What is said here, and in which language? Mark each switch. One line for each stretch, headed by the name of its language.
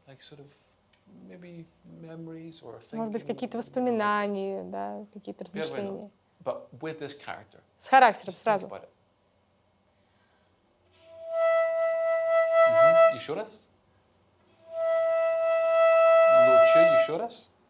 English: like sort of maybe memories or thinking.
Russian: Может быть, какие-то воспоминания, да, какие-то
English: Yeah, why not?
Russian: размышления.
English: But with this character.
Russian: С характером
English: Just think
Russian: сразу.
English: about it.
Russian: Еще раз. Лучше, еще раз.